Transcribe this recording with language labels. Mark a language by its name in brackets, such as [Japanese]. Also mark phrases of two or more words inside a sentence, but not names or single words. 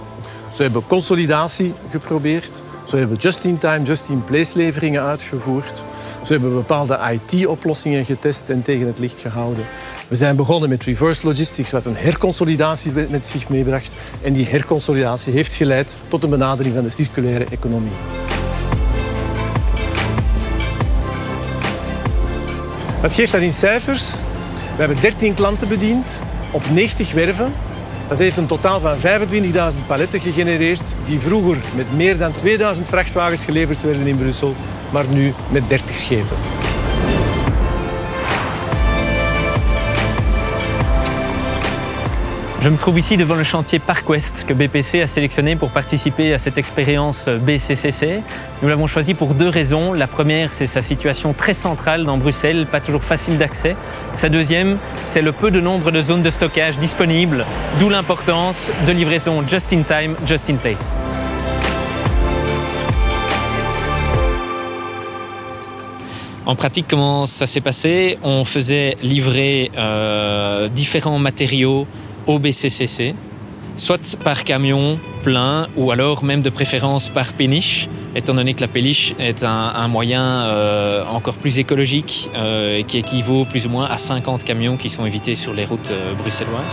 [Dutch] Ze hebben consolidatie geprobeerd. Ze hebben [English] just-in-time, just-in-place [Dutch] leveringen uitgevoerd. Ze hebben bepaalde IT-oplossingen getest en tegen het licht gehouden. We zijn begonnen met [English] reverse logistics, [Dutch] wat een herconsolidatie met zich meebracht. En die herconsolidatie heeft geleid tot een benadering van de circulaire economie. Wat geeft dat in cijfers? We hebben 13 klanten bediend op 90 werven. Dat heeft een totaal van 25.000 paletten gegenereerd die vroeger met meer dan 2000 vrachtwagens geleverd werden in Brussel, maar nu met 30 schepen. [French] Je me trouve ici devant le chantier Parc Ouest que BPC a sélectionné pour participer à cette expérience BCCC. Nous l'avons choisi pour 2 raisons. La première, c'est sa situation très centrale dans Bruxelles, pas toujours facile d'accès. Sa deuxième, c'est le peu de nombre de zones de stockage disponibles, d'où l'importance de livraison [English] just in time, just in place. [French] En pratique, comment ça s'est passé? On faisait livrer différents matériaux au BCCC, soit par camion plein ou alors même de préférence par péniche, étant donné que la péniche est un moyen encore plus écologique qui équivaut plus ou moins à 50 camions qui sont évités sur les routes bruxelloises.